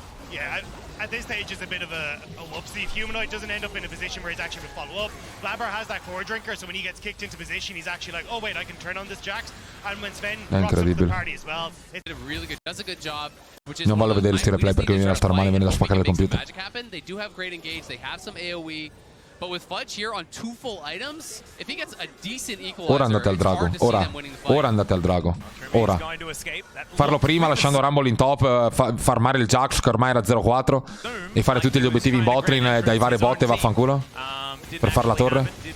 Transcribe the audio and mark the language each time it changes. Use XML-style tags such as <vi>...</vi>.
<en>Yeah, at this stage is a bit of a whoopsie. If Humanoid doesn't end up in a position where he's actually going to follow up, Blabber has that core drinker, so when he gets kicked into position, he's actually like, oh wait, I can turn on this Jax. And when Sven rocks up to the party as well, it really good, does a good job.</en> <it>Non voglio vedere il replay perché mi viene a star male, viene da spaccare il computer.</it> <en>They do have great engage, they have some AoE. But with Fudge here on 2 full items, if he gets a decent equalizer,</en> <it>ora andate al drago, ora andate al drago, ora. Farlo prima lasciando Rumble in top, farmare il Jax che ormai era 0-4 e fare tutti gli obiettivi in botlane dai vari bot e vaffanculo per fare la torre.</it>